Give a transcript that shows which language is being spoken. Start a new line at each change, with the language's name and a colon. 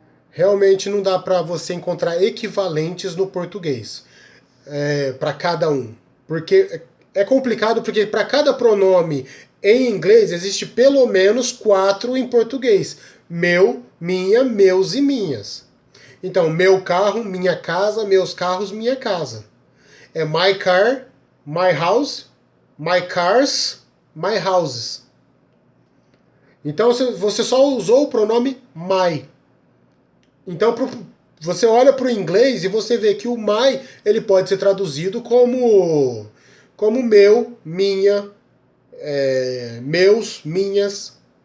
Portuguese: Realmente não dá para você encontrar equivalentes no português para cada um. Porque é complicado, porque para cada pronome em inglês existe pelo menos 4 em português. Meu, minha, meus e minhas. Então, meu carro, minha casa, meus carros, minha casa. É
English: my car, my house, my cars, my houses.
Portuguese: Então você só usou o pronome my. Então você olha para o inglês e você vê que o my ele pode ser traduzido como meu, minha, meus, minhas.